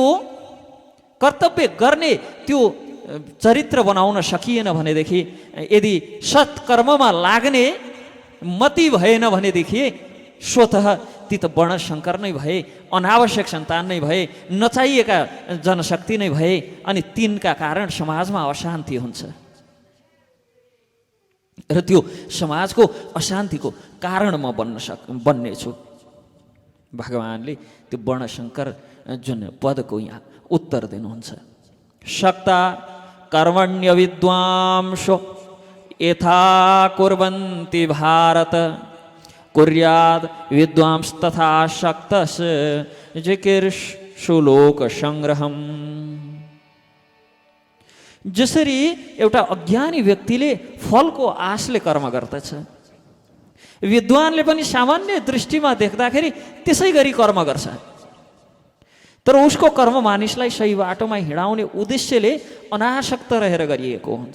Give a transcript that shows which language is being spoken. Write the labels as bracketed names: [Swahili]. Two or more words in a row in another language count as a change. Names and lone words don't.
[Nepali] कर्तव्य गर्ने त्यो चरित्र बनाउन सकिएन भनेदेखि, यदि सत्कर्ममा लाग्ने मति भएन भनेदेखि स्वतः ती त वर्णशङ्कर नै भए, अनावश्यक सन्तान नै भए, नचाहिएका जनशक्ति नै भए, अनि तिनका कारण समाजमा अशान्ति हुन्छ र त्यो समाजको अशान्तिको कारण म बन्नेछु। भगवान्ले त्यो वर्णशङ्कर जुन पदको यहाँ उत्तर दिनुहुन्छ। [Sanskrit] सक्ता कर्मण्य विद्वांसो यथा कुर्वन्ति भारत कुर्याद् विद्वांस तथा शक्तस् जिकीर्षु लोक संग्रहम। [Nepali] जसरी एउटा अज्ञानी व्यक्तिले फलको आशले कर्म गर्दछ, विद्वानले पनि सामान्य दृष्टिमा देख्दाखेरि त्यसै गरी कर्म गर्छ, तर उसको कर्म मानिसलाई सही बाटोमा हिँडाउने उद्देश्यले अनासक्त रहेर गरिएको हुन्छ।